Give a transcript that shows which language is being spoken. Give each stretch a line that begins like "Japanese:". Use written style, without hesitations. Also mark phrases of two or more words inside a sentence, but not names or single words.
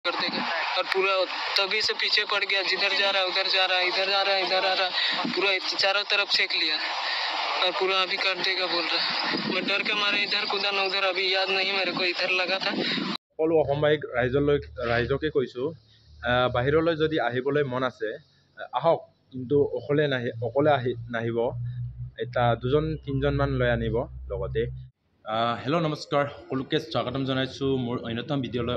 Hindi: कर देगा और पूरा तभी से पीछे पड़ गया, जिधर जा रहा है उधर जा रहा है, इधर जा रहा है इधर आ रहा है, पूरा चारों तरफ चेक लिया और पूरा अभी कर देगा बोल रहा है। मैं डर के मारे इधर कूदा ना उधर, अभी याद नहीं मेरे को, इधर लगा था।
Assamese: সকলো অসমবাসীক ৰাইজকে কৈছোঁ, বাহিৰলৈ যদি আহিবলৈ মন আছে আহক, কিন্তু অকলে নাহিব, এটা 2-3জনমান লৈ আনিব লগতে। হেল্ল' নমস্কাৰ, সকলোকে স্বাগতম জনাইছোঁ মোৰ অন্যতম ভিডিঅ'লৈ।